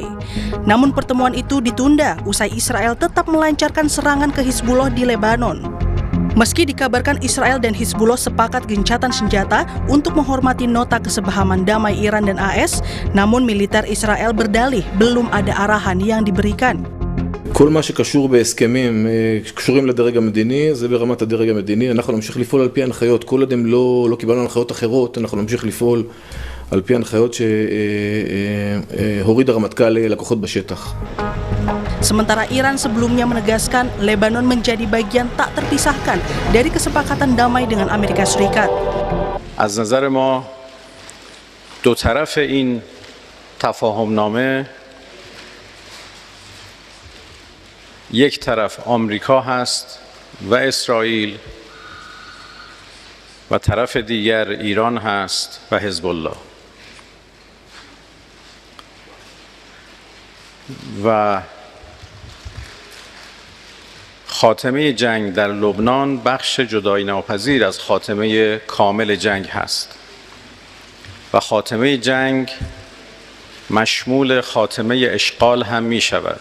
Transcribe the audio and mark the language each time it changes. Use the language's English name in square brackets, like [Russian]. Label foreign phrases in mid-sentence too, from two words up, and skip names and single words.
[Indonesian] Namun pertemuan itu ditunda usai Israel tetap melancarkan serangan ke Hizbullah di Lebanon. Meski dikabarkan Israel dan Hizbullah sepakat gencatan senjata untuk menghormati nota kesepahaman damai Iran dan AS, namun militer Israel berdalih belum ada arahan yang diberikan. [Hebrew] כל מה שקשור בהסכמים קשורים לדרג המדיני, זה ברמת הדרג המדיני. אנחנו נמשיך לפעול על פי הנחיות. כל עוד הם לא קיבלנו הנחיות אחרות, אנחנו נמשיך לפעול על פי הנחיות שהוריד הרמטכ"ל לכוחות בשטח. [Indonesian] Sementara Iran sebelumnya menegaskan Lebanon menjadi bagian tak terpisahkan dari kesepakatan damai dengan Amerika Serikat. [Persian] از نظر ما دو طرف این تفاهمنامه یک طرف آمریکا هست و اسرائیل و طرف دیگر ایران هست و حزب الله و خاتمه جنگ در لبنان بخش جدایی ناپذیر از خاتمه کامل جنگ هست و خاتمه جنگ مشمول خاتمه اشغال هم می شود.